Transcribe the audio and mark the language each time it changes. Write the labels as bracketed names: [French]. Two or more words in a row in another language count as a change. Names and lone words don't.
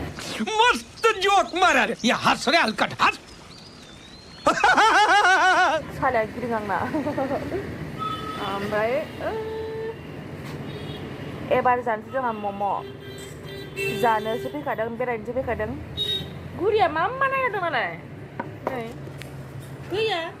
[Marathi] मस्त जोक मारा रे या हंस रे हलकट हंस [Bodo] सालाया गिदिं आंना ओमफ्राय एबार जानोसै जोंहा मम' जानोसो फैखादों बेरायनोसो फैखादों गुरिया मा नायदों नालाय नै गैया